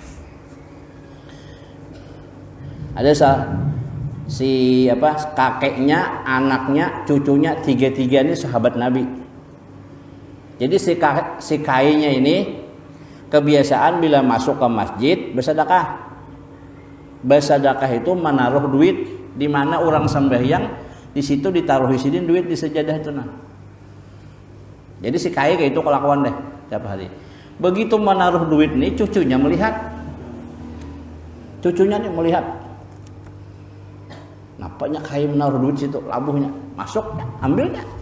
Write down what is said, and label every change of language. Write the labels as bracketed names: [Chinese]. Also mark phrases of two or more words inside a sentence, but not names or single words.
[Indonesian] Ada kakeknya, anaknya, cucunya, tiga-tiga ini sahabat Nabi. [Banjar] Jadi si kainya ini kebiasaan bila masuk ke masjid bersedekah. Bersedekah itu menaruh duit di mana orang sembahyang, di situ ditaruh isidin duit di sejadah itu nah. Jadi si kai kayak itu kelakuan deh tiap hari. Begitu menaruh duit nih, cucunya melihat. Cucunya nih melihat. Nampaknya kai menaruh duit situ, labuhnya masuk, ambilnya.